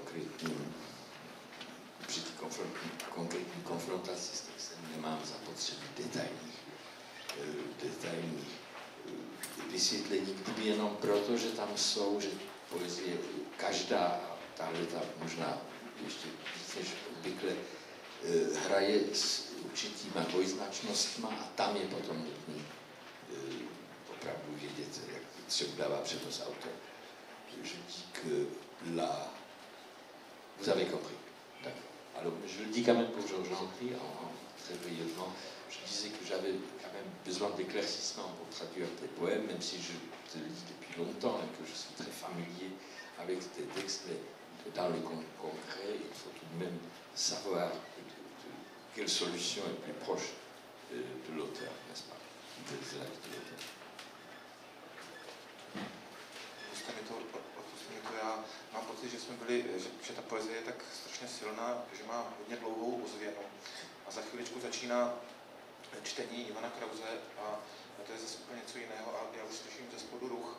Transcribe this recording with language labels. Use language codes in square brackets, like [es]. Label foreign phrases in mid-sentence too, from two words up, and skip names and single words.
[cs] konkrétní konfrontaci s textem nemám zapotřebí detailních vysvětlení, kdyby jenom proto, že tam jsou, že poezie každá, tahleta možná ještě víc než obvykle, hraje s určitýma dvojznačnostma a tam je potom nutný opravdu vědět, jak třeba dává přednost autor. [fr] Je dis que vous avez compris. D'accord. Alors, je le dis quand même pour Georges-Henri, très brièvement. Je disais que j'avais quand même besoin d'éclaircissement pour traduire des poèmes, même si je te le dis depuis longtemps et que je suis très familier avec tes textes, mais dans le concret, il faut tout de même savoir quelle solution est plus proche de l'auteur, n'est-ce pas, de l'acte de l'auteur. [cs] Já mám pocit, že že ta poezie je tak strašně silná, že má hodně dlouhou ozvěnu. A za chviličku začíná čtení Ivana Krause a to je zase úplně něco jiného a já už slyším ze spodu ruch.